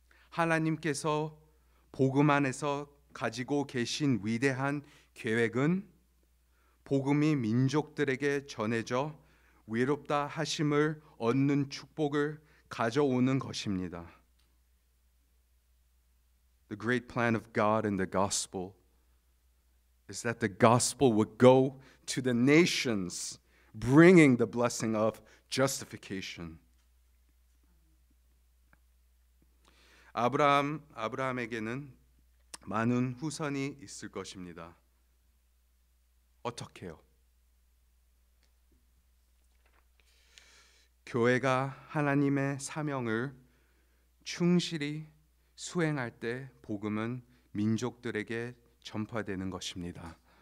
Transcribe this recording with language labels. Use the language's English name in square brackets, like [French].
[Korean] 하나님께서 복음 안에서 가지고 계신 위대한 계획은 복음이 민족들에게 전해져 위롭다 하심을 얻는 축복을 가져오는 것입니다. [English] The great plan of God in the gospel is that the gospel would go to the nations, bringing the blessing of justification. [Korean] 아브라함에게는 많은 후손이 있을 것입니다. 어떻게요? 교회가 하나님의 사명을 충실히 수행할 때 복음은 민족들에게 전파되는 것입니다.